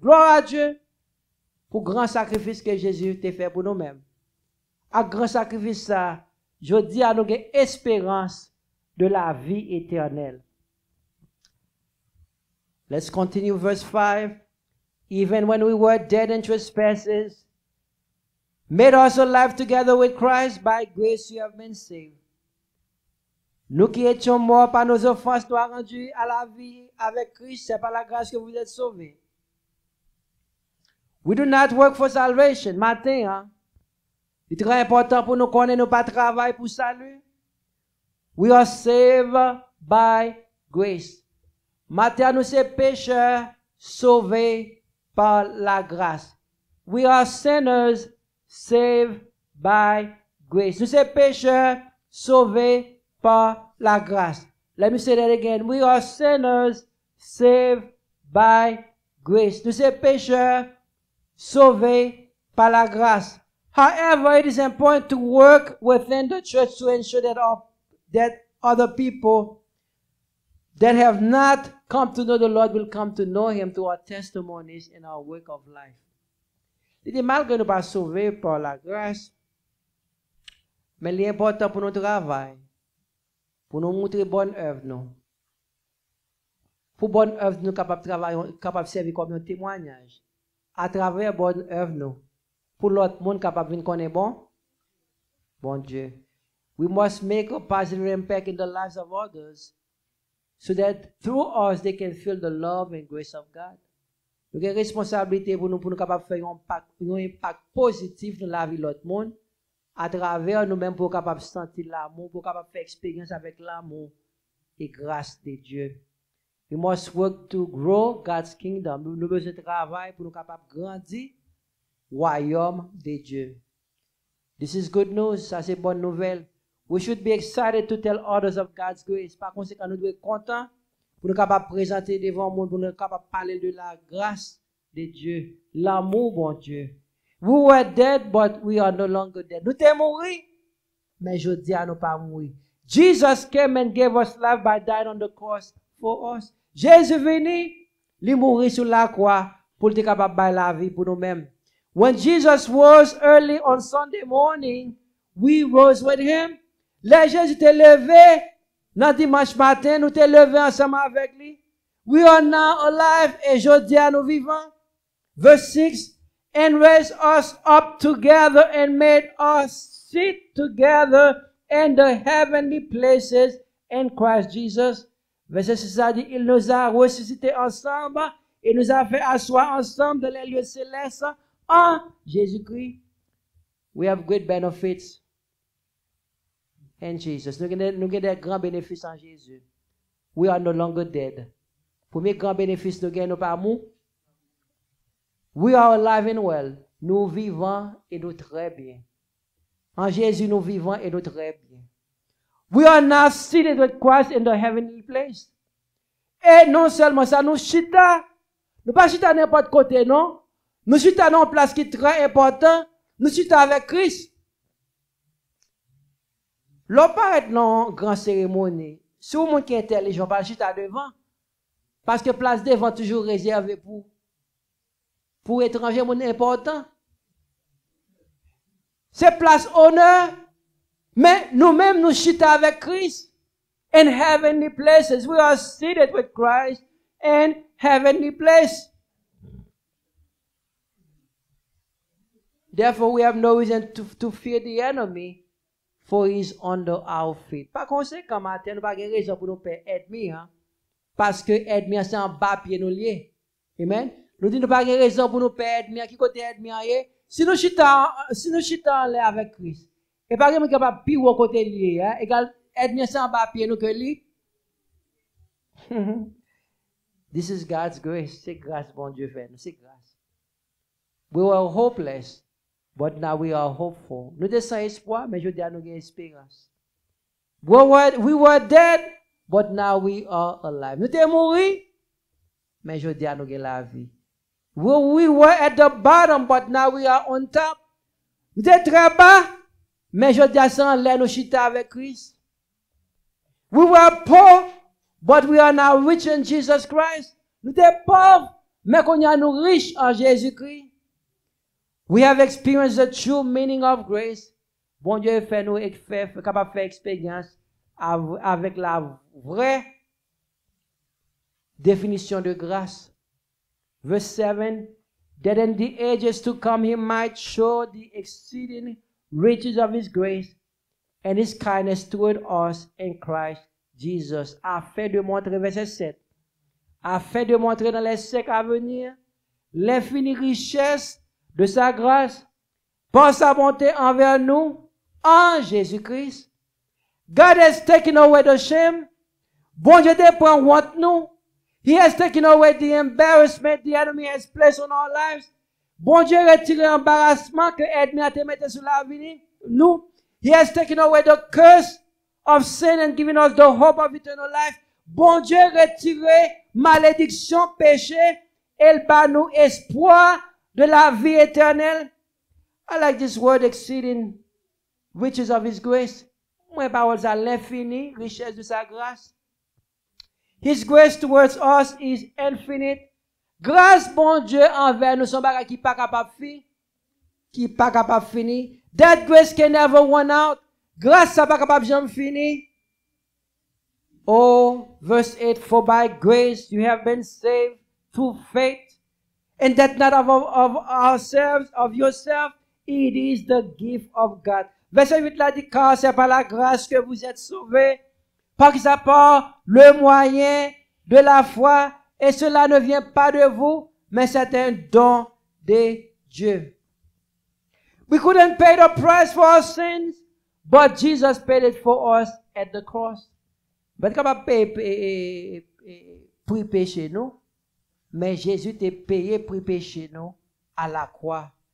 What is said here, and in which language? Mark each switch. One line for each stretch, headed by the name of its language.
French: Gloire à Dieu pour le grand sacrifice que Jésus t'a fait pour nous-mêmes. À grand sacrifice ça, je dis à nous une espérance de la vie éternelle.
English: Let's continue verse 5. Even when we were dead in trespasses, made us alive together with Christ, by grace you have been saved.
French: Nous qui étions morts par nos offenses, nous avons rendus à la vie avec Christ. C'est par la grâce que vous êtes sauvés.
English: We do not work for salvation.
French: Matin, hein? C'est très important pour nous connaître, nous pas travailler pour salut.
English: We are saved by grace.
French: Matin, nous sommes pécheurs sauvés par la grâce.
English: We are sinners saved by grace.
French: Nous sommes pécheurs sauvés par la grâce.
English: Let me say that again. We are sinners saved by grace.
French: Nous sommes pécheurs sauvés par la grâce.
English: However, it is important to work within the church to ensure that other people that have not come to know the Lord will come to know Him through our testimonies and our work of life.
French: Il est malgré nous pas sauvés par la grâce, mais l'important pour notre travail, pour nous montrer bonne œuvre, nous. Pour bonne œuvre, nous capables de travailler, capables de servir comme un témoignage. À travers bonne œuvre, nous. Pour l'autre monde capable de connaître bon Dieu.
English: We must make a positive impact in the lives of others so that through us they can feel the love and grace of God.
French: Nous avons une responsabilité pour nous capables de faire un impact positif dans la vie de l'autre monde à travers nous-mêmes pour capables de sentir l'amour, pour capables de faire expérience avec l'amour et grâce de Dieu.
English: We must work to grow God's kingdom.
French: Nous avons besoin de travail pour nous capables de grandir royaume de Dieu.
English: This is good news.
French: Ça c'est bonne nouvelle.
English: We should be excited to tell others of God's grace.
French: Par conséquent, nous devons être contents pour nous capables de présenter devant le monde, pour nous capables de parler de la grâce de Dieu, l'amour bon Dieu.
English: We were dead, but we are no longer dead.
French: Nous sommes morts, mais je dis à nous pas mourir.
English: Jesus came and gave us life by dying on the cross for us.
French: Jésus venu, il mourit sur la croix pour être capable de la vie pour nous-mêmes.
English: When Jesus rose early on Sunday morning, we rose with him.
French: Là, Jésus t'est levé, dans dimanche matin, nous t'est levé ensemble avec lui.
English: We are now alive,
French: et je dis à nous vivants.
English: Verse 6, and raised us up together and made us sit together in the heavenly places in Christ Jesus.
French: Verset 6 a dit, il nous a ressuscités ensemble, et nous a fait asseoir ensemble dans les lieux célestes en Jésus-Christ.
English: We have great benefits in Jesus.
French: Nous avons des grands bénéfices en Jésus.
English: We are no longer dead.
French: Premier grand bénéfice nous gagnons par nous.
English: We are alive and well.
French: Nous vivons et nous très bien. En Jésus, nous vivons et nous très bien.
English: We are now seated with Christ in the heavenly place.
French: Et non seulement ça, nous chita. Nous pas chita n'importe côté, non. Nous chita dans une place qui est très importante. Nous chita avec Christ. L'on paraît dans une grande cérémonie. Si vous qui est intelligent, pas chita devant. Parce que place devant toujours réservée pour étrangers important. C'est place honneur. Mais nous-mêmes, nous chita avec Christ.
English: In heavenly places. We are seated with Christ in heavenly place. Therefore, we have no reason to fear the enemy, for he is under our feet.
French: Par conséquent, matin, nous n'avons pas de raison pour nous faire ennemi, hein? Parce que ennemi, c'est en bas pied nous lié. Amen. Nous disons pas de raison pour nous faire ennemi. Qui côté ennemi, si nous chita en l'air avec Christ, et par exemple, capable pire au côté lié, hein? Égal, ennemi, c'est en bas pied nous que lui.
English: This is God's grace.
French: C'est grâce, bon Dieu fait nous. C'est grâce.
English: We were hopeless. But now we are hopeful.
French: Nous sommes sans espoir, mais je dis à nous avons espérance.
English: We were dead, but now we are alive.
French: Nous sommes morts, mais je dis à nous avons la vie.
English: We were at the bottom, but now we are on top.
French: Nous sommes très bas, mais je dis à ça, nous chita avec Christ.
English: We were poor, but we are now rich in Jesus Christ.
French: Nous sommes pauvres, mais qu'on y a nous riches en Jésus-Christ.
English: We have experienced the true meaning of grace.
French: Bon Dieu fait nous capable de faire expérience avec la vraie définition de grâce.
English: Verse 7, that in the ages to come he might show the exceeding riches of his grace and his kindness toward us in Christ Jesus.
French: Afin de montrer, verset 7, afin de montrer dans les siècles à venir l'infinie richesse de sa grâce par sa bonté envers nous en Jésus-Christ.
English: God has taken away the shame.
French: Bon Dieu te prend honte nous.
English: He has taken away the embarrassment the enemy has placed on our lives.
French: Bon Dieu retire l'embarrassement que l'ennemi a te mis sur la vie nous.
English: He has taken away the curse of sin and given us the hope of eternal life.
French: Bon Dieu retire malédiction, péché, et il bat nous espoir de la vie éternelle.
English: I like this word exceeding riches of his grace.
French: Mes paroles à l'infini, richesse de sa grâce.
English: His grace towards us is infinite.
French: Grâce bon Dieu envers nous, son bagage qui pas capable de qui pas capable de finir.
English: That grace can never run out.
French: Grâce ça pas capable de finir.
English: Oh, verse 8, for by grace you have been saved through faith, and that not of ourselves, of yourself, it is the gift of God.
French: Verset 8 là dit, car c'est par la grâce que vous êtes sauvés, par qui ça part le moyen de la foi, et cela ne vient pas de vous, mais c'est un don de Dieu.
English: We couldn't pay the price for our sins, but Jesus paid it for us at the cross.
French: Vous êtes capable de payer pour pécher nous, mais Jésus t'a payé pour pécher nous à la croix.